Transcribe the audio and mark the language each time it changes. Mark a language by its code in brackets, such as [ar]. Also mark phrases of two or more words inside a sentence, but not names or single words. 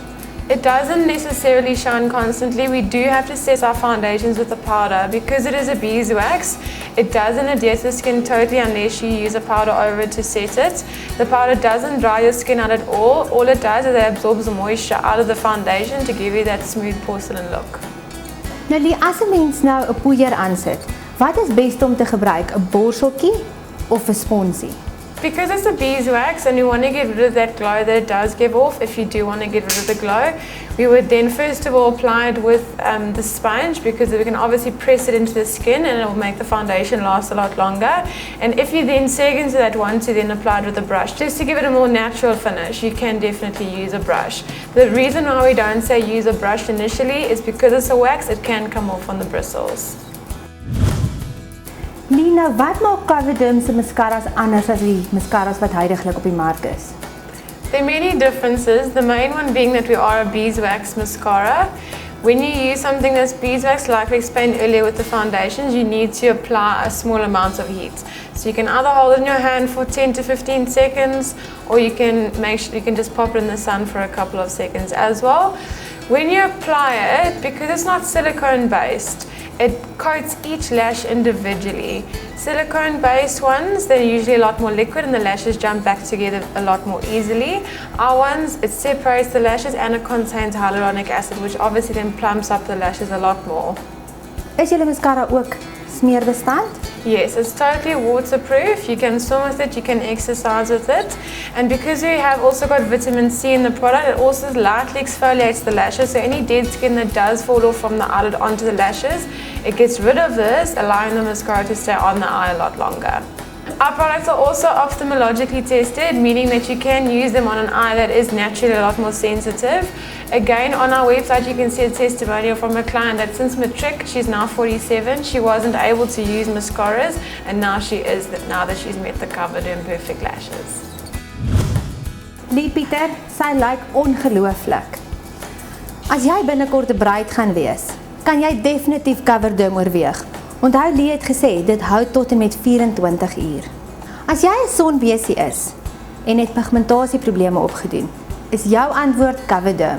[en] It doesn't necessarily shine constantly. We do have to set our foundations with a powder. Because it is a beeswax, it doesn't adhere to the skin totally unless you use a powder over it to set it. The powder doesn't dry your skin out at all. All it does is it absorbs the moisture out of the foundation to give you that smooth porcelain look. [af] Nou Lee, as 'n mens nou 'n poeier aansit, wat is best om te gebruik, 'n borseltjie of 'n sponsie? [en] Because it's a beeswax and we want to get rid of that glow that it does give off, if you do want to get rid of the glow, we would then first of all apply it with the sponge, because we can obviously press it into the skin and it will make the foundation last a lot longer. And if you then second to that want to then apply it with a brush, just to give it a more natural finish, you can definitely use a brush. The reason why we don't say use a brush initially is because it's a wax, it can come off on the bristles. [af] Lina, wat maak Coverdim se mascaras anders as die mascaras wat huidiglik op die mark is? [en] There are many differences, the main one being that we are a beeswax mascara. When you use something that's beeswax, like we explained earlier with the foundations, you need to apply a small amount of heat. So you can either hold it in your hand for 10 to 15 seconds, or you can just pop it in the sun for a couple of seconds as well. When you apply it, because it's not silicone based, it coats each lash individually. Silicone based ones, they're usually a lot more liquid and the lashes jump back together a lot more easily. Our ones, it separates the lashes and it contains hyaluronic acid, which obviously then plumps up the lashes a lot more. [af] Is julle mascara ook smeerbestand? [en] Yes, it's totally waterproof. You can swim with it, you can exercise with it. And because we have also got vitamin C in the product, it also lightly exfoliates the lashes. So any dead skin that does fall off from the eyelid onto the lashes, it gets rid of this, allowing the mascara to stay on the eye a lot longer. Our products are also ophthalmologically tested, meaning that you can use them on an eye that is naturally a lot more sensitive. Again, on our website you can see a testimonial from a client that since matric, she's now 47, she wasn't able to use mascaras, and now she is, now that she's met the Coverderm Perfect Lashes. [af] Lee Pieter, sy lyk ongelooflik. As jy binnekort 'n bruid gaan wees, kan jy definitief Coverderm oorweeg. Onthou Lee het gesê, dit hou tot en met 24 uur. As jy 'n sonbesie is en het pigmentasieprobleme opgedoen, is jou antwoord Coverderm.